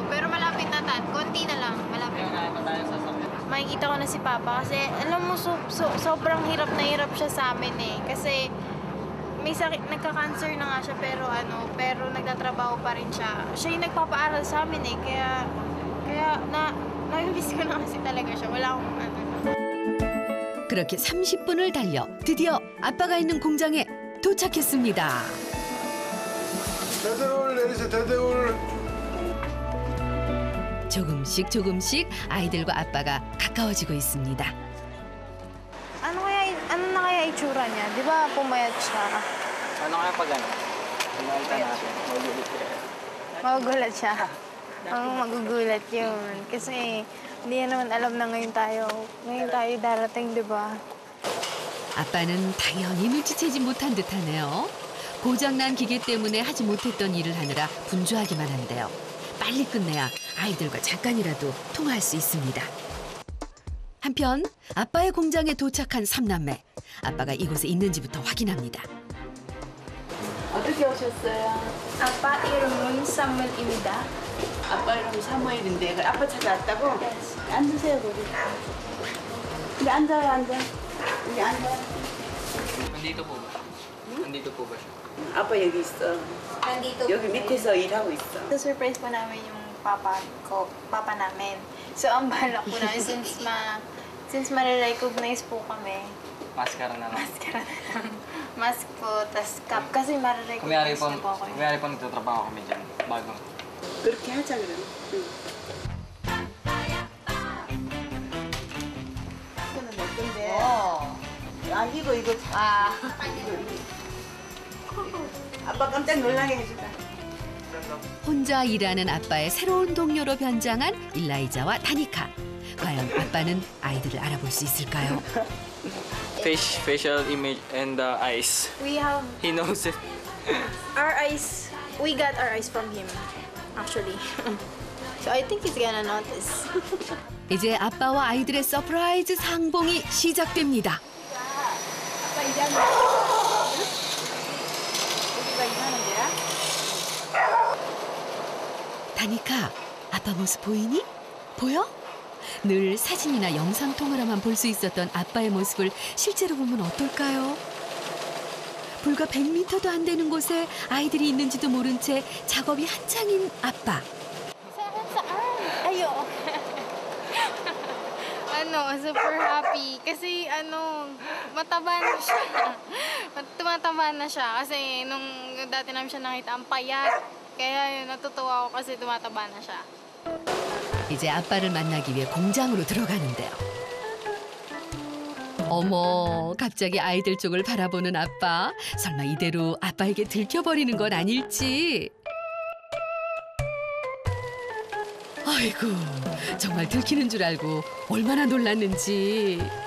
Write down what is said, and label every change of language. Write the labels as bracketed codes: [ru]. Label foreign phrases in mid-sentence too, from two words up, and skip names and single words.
[tl] Pero malapit na konti na lang, malapit na. Makikita ko na si Papa kasi, alam mo, sobrang hirap na hirap siya sa amin eh. Kasi may sakit, nagka-cancer na nga siya, pero nagtatrabaho pa rin siya. Siya yung nagpapaaral sa amin eh, kaya na-miss ko na kasi talaga siya. Wala akong [ko] 그렇게 30분을 달려 드디어 아빠가 있는 공장에 도착했습니다. 대대울 내리세요. 대대울. 조금씩 아이들과 아빠가 가까워지고 있습니다. [tl] Ano na kaya itsura niya? Di ba pumayat siya? Ano kaya pag ano? Pumunta natin. Magugulat siya. Magugulat siya. Ang magugulat yun. Kasi hindi naman alam na ngayon tayo darating, di ba? [ko] 아빠는 당연히 눈치채지 못한 듯하네요. 고장난 기계 때문에 하지 못했던 일을 하느라 분주하기만 한데요. 빨리 끝내야 아이들과 잠깐이라도 통화할 수 있습니다. 한편 아빠의 공장에 도착한 삼남매. 아빠가 이곳에 있는지부터 확인합니다. 어떻게 오셨어요? 아빠 이름은 사무엘입니다. 아빠 이름 사무엘인데 아빠 찾아왔다고? 앉으세요 거기. 여기 앉아요 앉아. 여기 앉아요. [tl] Nandito po ba? Nandito po ba siya? [ko] 아빠 여기 있어. 여기 밑에서 일하고 있어. [tl] Surprise po namin yung papa namin. So ang balak po namin since ma-recognize po kami. Maskara na lang. Mask po, tas cap. Kasi ma-recognize na po ako. Kumiyari po nagtatrabaho kami dyan. Bago. [ko] 그렇게 하자 그럼. 응. 이거는 내 건데. 이거. 아빠 깜짝 놀라게 해주자. 혼자 일하는 아빠의 새로운 동료로 변장한 일라이자와 다니카. 과연 아빠는 아이들을 알아볼 수 있을까요? [en] Facial image and the eyes. He knows it. Our eyes, we got our eyes from him, actually. So I think he's gonna notice. [ko] 이제 아빠와 아이들의 서프라이즈 상봉이 시작됩니다. 다니카, 아빠 모습 보이니? 보여? 늘 사진이나 영상 통화로만 볼 수 있었던 아빠의 모습을 실제로 보면 어떨까요? 불과 100m도 안 되는 곳에 아이들이 있는지도 모른 채 작업이 한창인 아빠. [tl] Ayo. Super happy. Kasi mataba na siya. Tumataba na siya. Kasi nung dati namin siya nakita, ang payat. Kaya natutuwa ako kasi tumataba na siya. [ko] 이제 아빠를 만나기 위해 공장으로 들어가는데요. 어머, 갑자기 아이들 쪽을 바라보는 아빠. 설마 이대로 아빠에게 들켜버리는 건 아닐지. 아이고, 정말 들키는 줄 알고 얼마나 놀랐는지.